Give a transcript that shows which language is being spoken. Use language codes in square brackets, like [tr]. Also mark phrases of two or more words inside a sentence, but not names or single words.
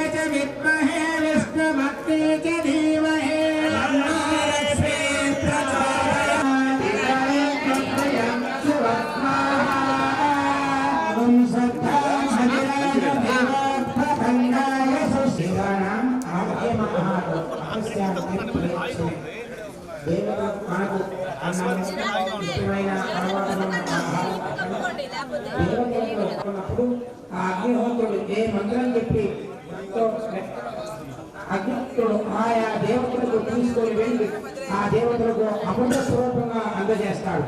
[sa] विद्महे विष्णुभक्ते च धीमहि तन्नो लक्ष्मी प्रचोदयात् ॐ सद्धां हरिराजदेवोत्पन्नाय सुशिवानां आद्यमहात्मस्यां प्रेक्षणे देवता [te] మనకు అన్నమైన దేవతలు ఆ అగ్నిహోత్రుడు ఏ మంత్రం చెప్పి అగ్నిహోత్రుడు ఆయా దేవతలకు తీసుకొని వెళ్ళి ఆ దేవతలకు అమృత స్వరూపంగా అందజేస్తాడు.